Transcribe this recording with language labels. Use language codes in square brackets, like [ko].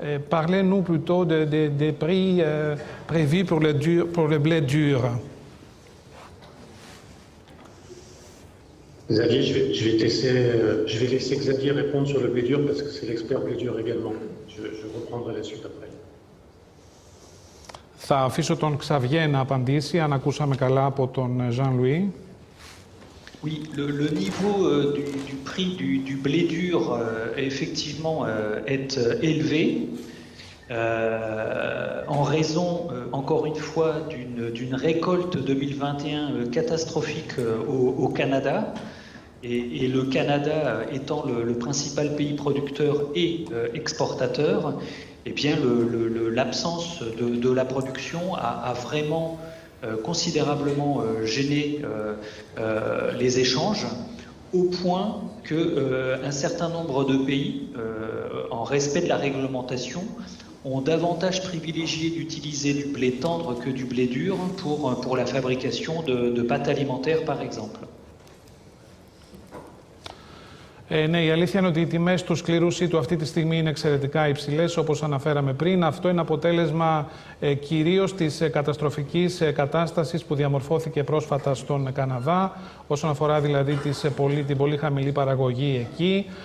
[fr] Parlez-nous plutôt des prix prévus pour le blé dur. Xavier, je vais laisser Xavier répondre sur le blé dur parce que c'est l'expert blé dur également. Je reprendrai la suite après. [el] Θα αφήσω τον Xavier να απαντήσει, αν ακούσαμε καλά από τον Jean-Louis. [fr] Oui, le niveau du prix du blé dur effectivement est élevé en raison, encore une fois, d'une récolte 2021 catastrophique au Canada. Et le Canada étant le principal pays producteur et exportateur, eh bien l'absence de la production a vraiment considérablement gêné les échanges, au point qu'un certain nombre de pays, en respect de la réglementation, ont davantage privilégié d'utiliser du blé tendre que du blé dur pour la fabrication de pâtes alimentaires, par exemple. [el] Ναι, η αλήθεια είναι ότι οι τιμές του σκληρού σίτου αυτή τη στιγμή είναι εξαιρετικά υψηλές, όπως αναφέραμε πριν. Αυτό είναι αποτέλεσμα κυρίως της καταστροφικής κατάστασης που διαμορφώθηκε πρόσφατα στον Καναδά, όσον αφορά δηλαδή την πολύ χαμηλή παραγωγή εκεί.